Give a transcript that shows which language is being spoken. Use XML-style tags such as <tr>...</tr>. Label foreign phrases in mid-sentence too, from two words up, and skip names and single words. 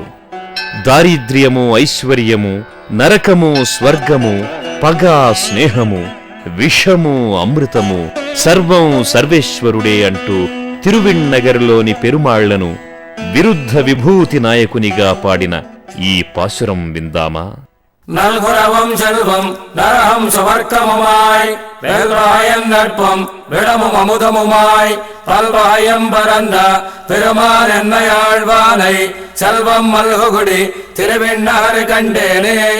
<te>దారిద్ర్యము, ఐశ్వర్యము, నరకము, స్వర్గము, పగ, స్నేహము, విషము, అమృతము సర్వం సర్వేశ్వరుడే అంటూ తిరువిన్నగర్లోని పెరుమాళ్లను విరుద్ధ విభూతి నాయకునిగా పాడిన ఈ పాసురం విందామా?</te> <ta>நல்குரவும் செல்வம் நரகம் சுவர்க்கமுமாய் வேல்வாயம் நட்பும் விடமும் அமுதமுமாய் பல்வாயம் பரந்த பெருமான் என்னையாழ்வானை செல்வம் மல்குகுடி திருவிண்ணகர் கண்டேனே.</ta>